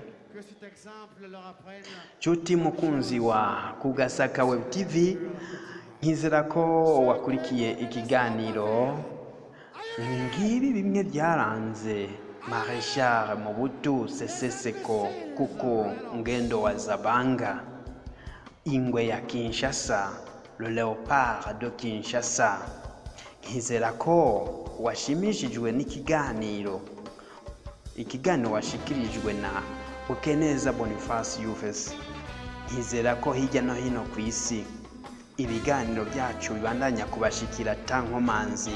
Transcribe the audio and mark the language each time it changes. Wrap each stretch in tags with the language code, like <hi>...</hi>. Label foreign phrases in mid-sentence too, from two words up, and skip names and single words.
<rn>Nshuti mukunzi wa Kugasaka Web TV, nkizera ko wakurikiye ikiganiro. Ngibi bimwe byaranze Marechal Mobutu Sese Seko kuko ngendo wa Zabanga, ingwe ya Kinshasa,</rn> <fr>le léopard de Kinshasa.</fr> <rn>Nkizera ko washimishijwe n'ikiganiro. Ikiganiro washikirijwe na Ukeneza Boniface Yves. Nkizera ko hirya no hino ku isi ibiganiro byacu bibandanya kubashikira tankomanzi.</rn>